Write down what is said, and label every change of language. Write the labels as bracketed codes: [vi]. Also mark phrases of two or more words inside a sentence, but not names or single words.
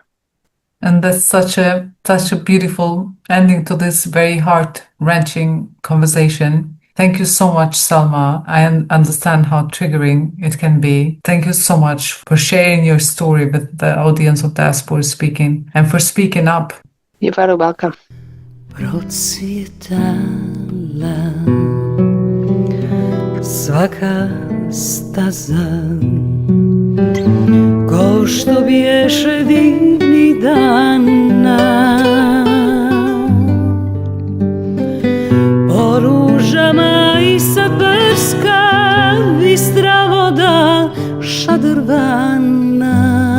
[en] And that's such a beautiful ending to this very heart-wrenching conversation. Thank you so much, Selma. I understand how triggering it can be. Thank you so much for sharing your story with the audience of Diaspora Speaking and for speaking up. You're very welcome. [bs] Procvjetala svaka staza ko što biješe divni dana po ružama i sad brska bistra voda šadrvana.